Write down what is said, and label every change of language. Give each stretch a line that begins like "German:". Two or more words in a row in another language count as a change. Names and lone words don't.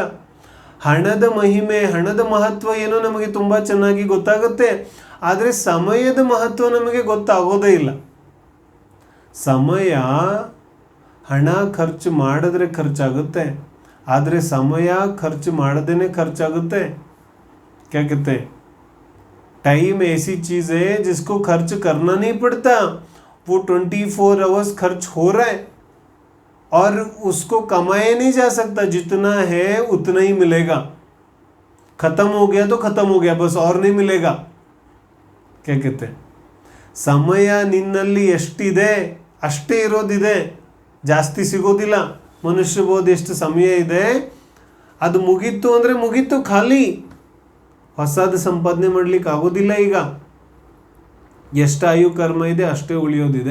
Kannada: ಹಣದ ಮಹಿಮೆ, ಹಣದ ಮಹತ್ವ ಏನೋ ನಮಗೆ ತುಂಬ ಚೆನ್ನಾಗಿ ಗೊತ್ತಾಗುತ್ತೆ, ಆದರೆ ಸಮಯದ ಮಹತ್ವ ನಮಗೆ ಗೊತ್ತಾಗೋದೇ ಇಲ್ಲ. ಸಮಯ ಹಣ ಖರ್ಚು ಮಾಡಿದ್ರೆ ಖರ್ಚಾಗುತ್ತೆ, ಆದರೆ ಸಮಯ ಖರ್ಚು ಮಾಡದೇನೆ ಖರ್ಚಾಗುತ್ತೆ.
Hindi: क्या कहते हैं? टाइम ऐसी चीज़ है जिसको खर्च करना नहीं पड़ता, वो 24 आवर्स खर्च हो रहा है और उसको कमाया नहीं जा सकता, जितना है उतना ही मिलेगा। खत्म हो गया तो खत्म हो गया, बस और नहीं मिलेगा। क्या कहते हैं,
Kannada: ಸಮಯ ನಿನ್ನಲ್ಲಿ ಎಷ್ಟಿದೆ ಅಷ್ಟೇ ಇರೋದಿದೆ, ಜಾಸ್ತಿ ಸಿಗೋದಿಲ್ಲ। ಮನುಷ್ಯ ಬೋದು ಎಷ್ಟು ಸಮಯ ಇದೆ, ಅದು ಮುಗೀತು ಅಂದರೆ ಮುಗೀತು, ಖಾಲಿ ಹೊಸದು ಸಂಪಾದನೆ ಮಾಡ್ಲಿಕ್ಕೆ ಆಗೋದಿಲ್ಲ। ಈಗ ಎಷ್ಟು ಆಯು ಕರ್ಮ ಇದೆ ಅಷ್ಟೇ ಉಳಿಯೋದಿದೆ।